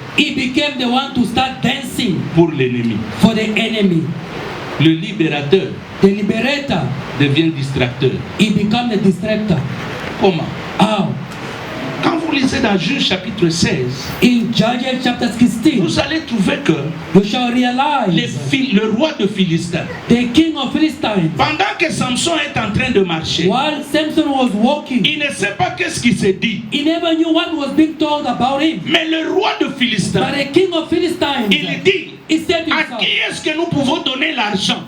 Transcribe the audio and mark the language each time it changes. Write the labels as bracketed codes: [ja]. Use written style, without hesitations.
[en] He became the one to start dancing. [fr] Pour l'ennemi. [en] For the enemy. [fr] Le libérateur. [en] The liberator [fr] devient distracteur. [en] He become the distractor. [fr] Comment? [en] How? [fr] Quand vous lisez dans Juge chapitre 16, [en] in Judges chapter 16, [fr] vous allez trouver que [en] you shall realize [fr] le roi de Philistin, [en] the king of Philistines, [fr] pendant que Samson est en train de marcher, [en] while Samson was walking, [fr] il ne sait pas qu'est-ce qui s'est dit. [en] He never knew what was being told about him. [fr] Mais le roi de Philistin, [en] but the king of Philistines, [fr] il dit, [en] he said [fr] à qui est-ce que nous pouvons donner l'argent